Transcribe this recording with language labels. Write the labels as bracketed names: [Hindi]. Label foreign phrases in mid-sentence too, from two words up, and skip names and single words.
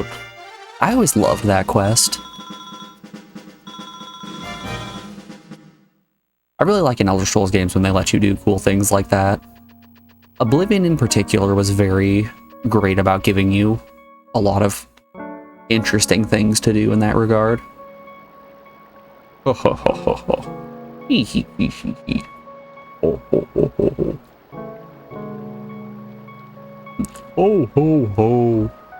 [English] I always loved that quest. I really like in Elder Scrolls games when they let you do cool things like that. Oblivion in particular was very great about giving you a lot of interesting things to do in that regard. Ho ho ho ho ho. Hee hee hee hee hee. Ho ho ho ho ho. Ho ho ho.